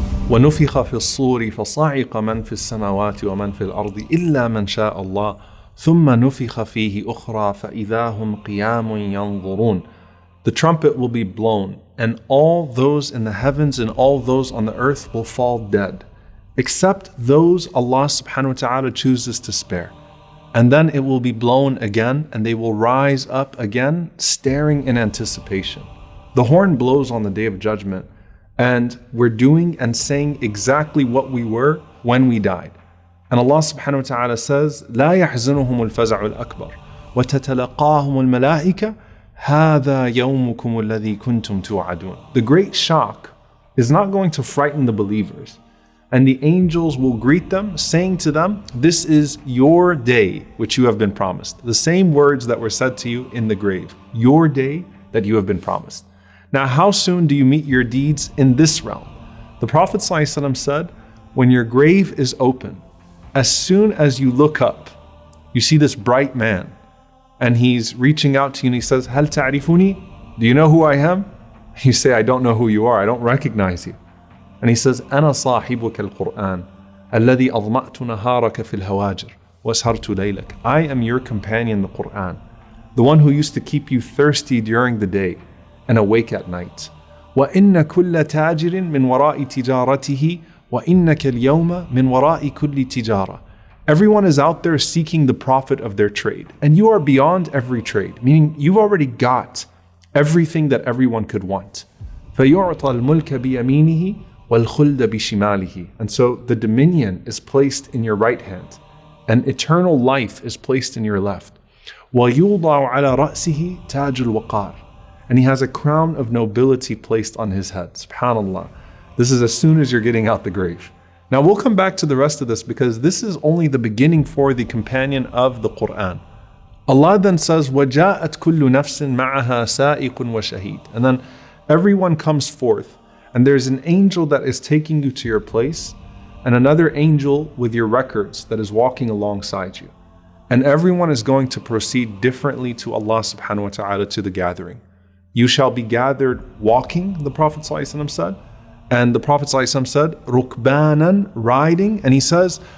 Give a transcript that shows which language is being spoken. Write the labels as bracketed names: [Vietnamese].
[Arabic] ونفخ في الصور فصعق من في السماوات ومن في الأرض إلا من شاء الله ثم نفخ فيه أخرى فإذا هم قيام ينظرون. [English] The trumpet will be blown, and all those in the heavens and all those on the earth will fall dead, except those Allah subhanahu wa ta'ala chooses to spare. And then it will be blown again, and they will rise up again, staring in anticipation. The horn blows on the Day of Judgment, and we're doing and saying exactly what we were when we died. And Allah subhanahu wa ta'ala says, [Arabic] لا يحزنهم الفزع الأكبر وتتلقاهم الملائكة هذا يومكم الذي كنتم توعدون. [English] The great shock is not going to frighten the believers. And the angels will greet them, saying to them, this is your day which you have been promised. The same words that were said to you in the grave. Your day that you have been promised. Now, how soon do you meet your deeds in this realm? The Prophet ﷺ said, when your grave is open, as soon as you look up, you see this bright man, and he's reaching out to you and he says, [Arabic] هل تعرفوني? [English] Do you know who I am? You say, I don't know who you are, I don't recognize you. And he says, [Arabic] أنا صاحبك القرآن الذي أظمأت نهارك في الهواجر وأسهرت ليلك. [English] I am your companion, the Quran, the one who used to keep you thirsty during the day and awake at night. [Arabic] وَإِنَّ كُلَّ تَاجِرٍ مِّن وَرَاءِ تِجَارَتِهِ وَإِنَّكَ الْيَوْمَ مِّن وَرَاءِ كُلِّ تِجَارَةٍ. [English] Everyone is out there seeking the profit of their trade, and you are beyond every trade, meaning you've already got everything that everyone could want. [Arabic] فَيُعْطَى الْمُلْكَ بِيَمِينِهِ وَالْخُلْدَ بِشِمَالِهِ. [English] And so the dominion is placed in your right hand, and eternal life is placed in your left. [Arabic] وَيُوضَعُ عَلَى رَأْسِهِ تَاجُ الْوَقَارِ. [English] And he has a crown of nobility placed on his head. SubhanAllah. This is as soon as you're getting out the grave. Now we'll come back to the rest of this because this is only the beginning for the companion of the Quran. Allah then says, [Arabic] وَجَاءَتْ كُلُّ نَفْسٍ مَعَهَا سَائِقٌ وَشَهِيدٌ. [English] And then everyone comes forth, and there's an angel that is taking you to your place, and another angel with your records that is walking alongside you. And everyone is going to proceed differently to Allah subhanahu wa ta'ala to the gathering. You shall be gathered walking, the Prophet ﷺ said. And the Prophet ﷺ said, rukbanan, riding. And he says,